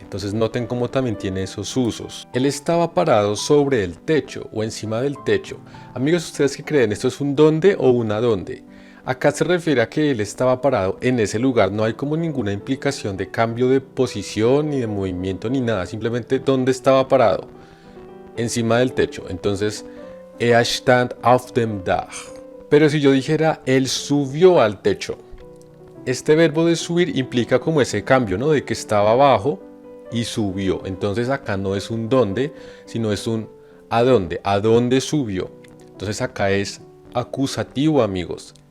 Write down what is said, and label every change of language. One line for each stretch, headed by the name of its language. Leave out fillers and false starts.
Spanish: Entonces noten cómo también tiene esos usos. Él estaba parado sobre el techo o encima del techo. Amigos, ¿ustedes qué creen? ¿Esto es un dónde o un a dónde? Acá se refiere a que él estaba parado en ese lugar. No hay como ninguna implicación de cambio de posición ni de movimiento ni nada. Simplemente dónde estaba parado. Encima del techo. Entonces,
German: er stand auf dem Dach.
Spanish: Pero si yo dijera, él subió al techo. Este verbo de subir implica como ese cambio, ¿no? De que estaba abajo y subió. Entonces acá no es un dónde, sino es un a dónde. ¿A dónde subió? Entonces acá es acusativo, amigos.